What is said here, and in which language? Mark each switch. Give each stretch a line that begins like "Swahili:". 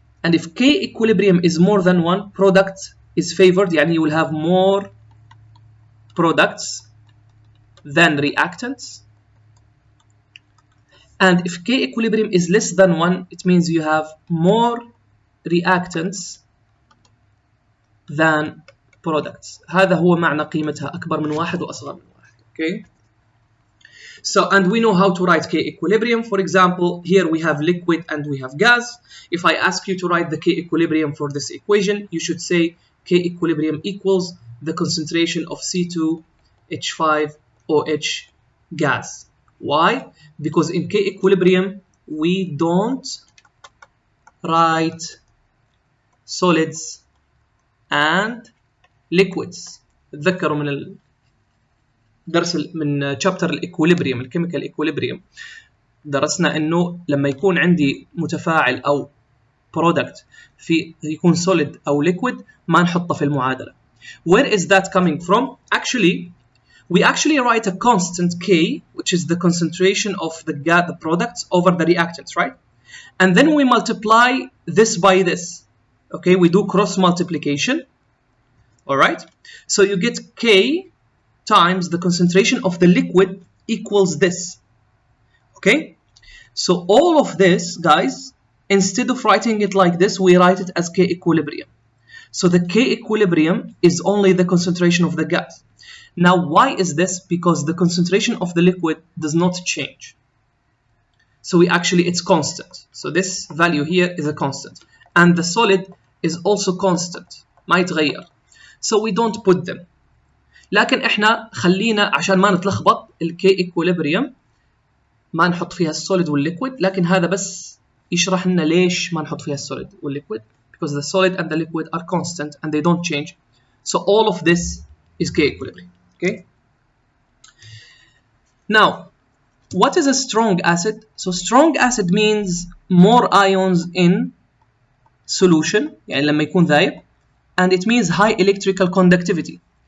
English: And if K equilibrium is more than 1, product is favored,
Arabic: يعني
English: you will have more products than reactants. And if K equilibrium is less than 1, it means you have more reactants than products.
Arabic: هذا هو معنى قيمتها أكبر من 1 وأصغر من 1.
English: Okay. So, and we know how to write K equilibrium. For example, here we have liquid and we have gas. If I ask you to write the K equilibrium for this equation, you should say K equilibrium equals the concentration of C2H5OH gas. Why? Because in K equilibrium, we don't write solids and liquids.
Arabic: تذكروا من درس من chapter الايكوليبريم، الكيميكال ايكوليبريم، درسنا انه لما يكون عندي متفاعل او product في يكون solid او liquid ما نحطه في المعادلة.
English: Where is that coming from? Actually, we actually write a constant K, which is the concentration of the products over the reactants, right? And then we multiply this by this. Okay, we do cross multiplication. All right, so you get K times the concentration of the liquid equals this. Okay, so all of this, guys, instead of writing it like this, we write it as K equilibrium. So the K equilibrium is only the concentration of the gas. Now, why is this? Because the concentration of the liquid does not change. So it's constant. So this value here is a constant. And the solid is also constant.
Arabic: ما يتغير.
English: So we don't put them.
Arabic: لكن احنا خلينا عشان ما نتلخبط الكي equilibrium ما نحط فيها السوليد والليكويد، لكن هذا بس يشرح لنا ليش ما نحط فيها السوليد والليكويد.
English: Because the solid and the liquid are constant and they don't change. So all of this is K equilibrium. Okay. Now, what is a strong acid? So strong acid means more ions in solution,
Arabic: يعني لما يكون ذايب,
English: and it means high electrical conductivity.